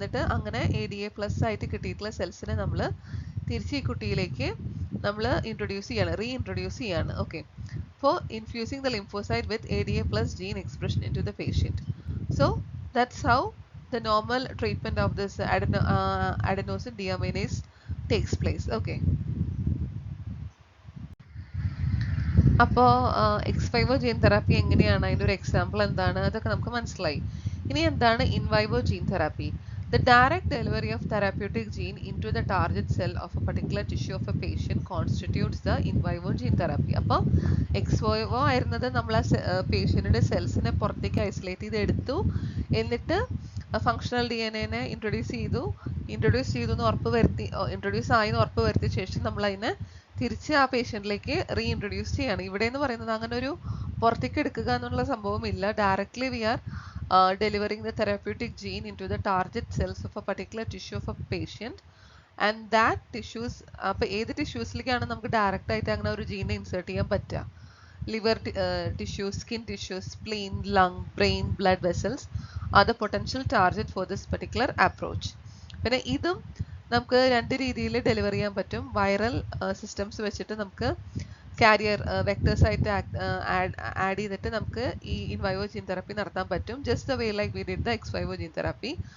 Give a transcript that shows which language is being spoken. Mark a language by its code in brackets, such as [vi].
[ml] എന്നിട്ട് അങ്ങനെ ADA plus ആയിട്ട് കിട്ടിയിട്ടുള്ള സെൽസിനെ നമ്മൾ തിരിച്ച് ഈ കുട്ടിയിലേക്ക് നമ്മൾ റീഇൻട്രൊഡ്യൂസ് ചെയ്യാണ്. [en] Okay, for infusing the lymphocyte with ADA plus gene expression into the patient. So that's how the normal treatment of this adenosine deaminase takes place. Okay. [ml] അപ്പോൾ എക്സ് വൈവോ ജീൻ തെറാപ്പി എങ്ങനെയാണ്, അതിൻ്റെ ഒരു example എന്താണ്, അതൊക്കെ നമുക്ക് മനസ്സിലായി. ഇനി എന്താണ് in vivo gene therapy? [en] The direct delivery of therapeutic gene into the target cell of a particular tissue of a patient constitutes the in vivo gene therapy. [ml] അപ്പോൾ എക്സ് വൈവോ ആയിരുന്നത് നമ്മൾ ആ പേഷ്യൻറ്റിൻ്റെ സെൽസിനെ പുറത്തേക്ക് ഐസൊലേറ്റ് ചെയ്ത് എടുത്തു, എന്നിട്ട് ഫങ്ഷണൽ DNA-നെ ഇൻട്രൊഡ്യൂസ് ചെയ്തു എന്ന് ഉറപ്പ് വരുത്തി, ഇൻട്രൊഡ്യൂസ് ആയി എന്ന് ഉറപ്പ് വരുത്തിയ ശേഷം നമ്മൾ അതിനെ തിരിച്ച് ആ പേഷ്യൻറ്റിലേക്ക് റീഇൻട്രൊഡ്യൂസ് ചെയ്യാണ്. ഇവിടെ എന്ന് പറയുന്നത് അങ്ങനെ ഒരു പുറത്തേക്ക് എടുക്കുക എന്നുള്ള സംഭവമില്ല. [en] directly we are delivering the therapeutic gene into the target cells of a particular tissue of a patient, and that tissues, [ml] അപ്പോൾ ഏത് ടിഷ്യൂസിലേക്കാണ് നമുക്ക് ഡയറക്റ്റ് ആയിട്ട് അങ്ങനെ ഒരു ജീനെ ഇൻസേർട്ട് ചെയ്യാൻ പറ്റുക? [en] Liver tissue, skin tissue, spleen, lung, brain, blood vessels are the potential target for this particular approach. [ml] പിന്നെ ഇതും നമുക്ക് രണ്ട് രീതിയിൽ ഡെലിവർ ചെയ്യാൻ പറ്റും. വൈറൽ സിസ്റ്റംസ് വെച്ചിട്ട് നമുക്ക് കാരിയർ വെക്ടേഴ്സ് ആയിട്ട് ആഡ് ചെയ്തിട്ട് നമുക്ക് ഈ ഇൻ വൈവോ ജീൻ തെറാപ്പി നടത്താൻ പറ്റും, [en] Just the way like we did the ex vivo gene therapy.